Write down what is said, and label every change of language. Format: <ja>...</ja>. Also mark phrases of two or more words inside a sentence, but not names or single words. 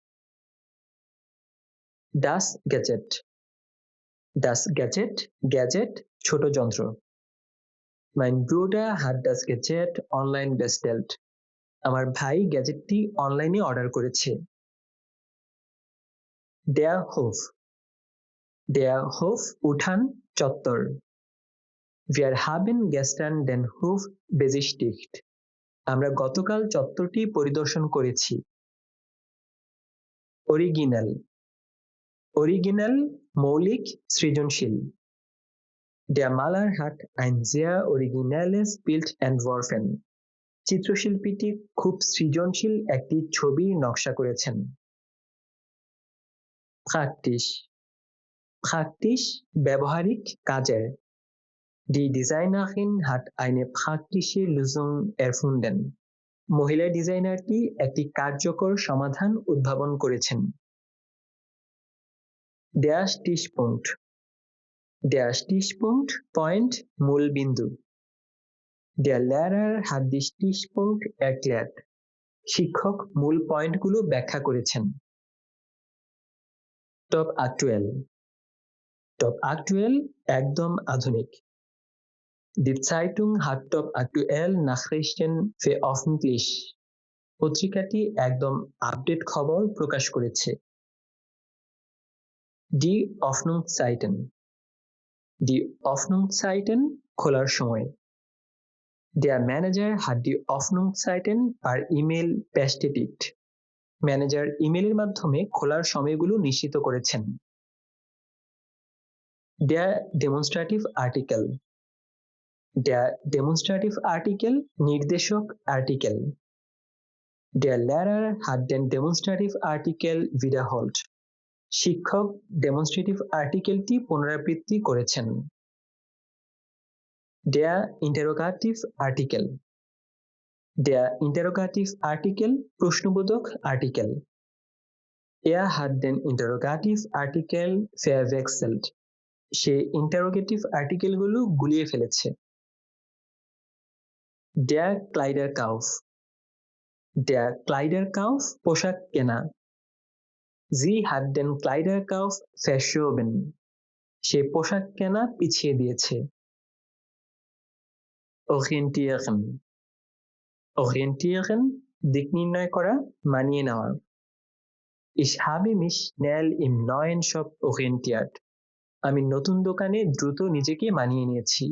<de>Das Gadget. Das Gadget,</de> <bn>গ্যাজেট, ছোট যন্ত্র।</bn> <de>Mein Bruder hat das Gadget online bestellt.</de> <bn>আমার ভাই গ্যাজেটটি অনলাইনে অর্ডার করেছে।</bn> <de>Der Hof. Der Hof,</de> <bn>উঠান, চত্বর।</bn> <de>Wir haben gestern den Hof besichtigt.</de> <bn>আমরা গতকাল চত্বরটি পরিদর্শন করেছি।</bn> <de>Original. Original,</de> <bn>মৌলিক, সৃজনশীল।</bn> <de>Der Maler hat ein sehr originelles Bild entworfen.</de> <bn>চিত্রশিল্পীটি খুব সৃজনশীল একটি ছবির নকশা করেছেন।</bn> <de>Praktisch. Praktisch,</de> <bn>ব্যবহারিক, কাজের।</bn> <de>Die Designerin hat eine praktische Lösung erfunden.</de> <bn>মহিলা ডিজাইনারটি একটি কার্যকর সমাধান উদ্ভাবন করেছেন।</bn> <de>Der Stichpunkt. Der Stichpunkt,</de> <bn>পয়েন্ট, মূল বিন্দু।</bn> <de>Der Lehrer hat die Stichpunkt erklärt.</de> <bn>শিক্ষক মূল পয়েন্টগুলো ব্যাখ্যা করেছেন।</bn> <de>Top aktuell. Top aktuell</de> <bn>একদম আধুনিক।</bn> <de>Die Zeitung hat top aktuell Nachrichten veröffentlicht.</de> <bn>পত্রিকাটি একদম আপডেট খবর প্রকাশ করেছে।</bn> <de>Die Öffnungszeiten. Die Öffnungszeiten</de> <bn>খোলার সময়।</bn> <de>Der Manager hat die Öffnungszeiten per E-Mail bestätigt.</de> <bn>ম্যানেজার ইমেলের মাধ্যমে খোলার সময়গুলো নিশ্চিত করেছেন।</bn> <de>Der</de> <en>demonstrative article.</en> <de>Der</de> <en>demonstrative article</en> <bn>নির্দেশক আর্টিকেল।</bn> <de>Der Lehrer hat den</de> <en>demonstrative article</en> <de>wiederholt.</de> <bn>শিক্ষক</bn> <en>demonstrative article</en> <bn>পুনরাবৃত্তি করেছেন।</bn> <de>Der</de> <en>interrogative article.</en> <de>Der</de> <en>interrogative article</en> <bn>প্রশ্নবোধক আর্টিকেল।</bn> <de>Er hat den</de> <en>interrogative article</en> <de>verwechselt.</de> <bn>সে</bn> <en>interrogative article</en> <bn>গুলিয়ে ফেলেছে।</bn> <de>Der Kleiderkauf. Der Kleiderkauf</de> <bn>পোশাক কেনা।</bn> <de>Sie hat den Kleiderkauf verschoben.</de> <bn>সে পোশাক কেনা পিছিয়ে দিয়েছে। Orientieren. Orientieren দিক নির্ণয় করা, মানিয়ে নেওয়া।</bn> <de>Ich habe mich schnell im neuen Shop orientiert.</de> <bn>আমি নতুন দোকানে দ্রুত নিজেকে মানিয়ে নিয়েছি।</bn>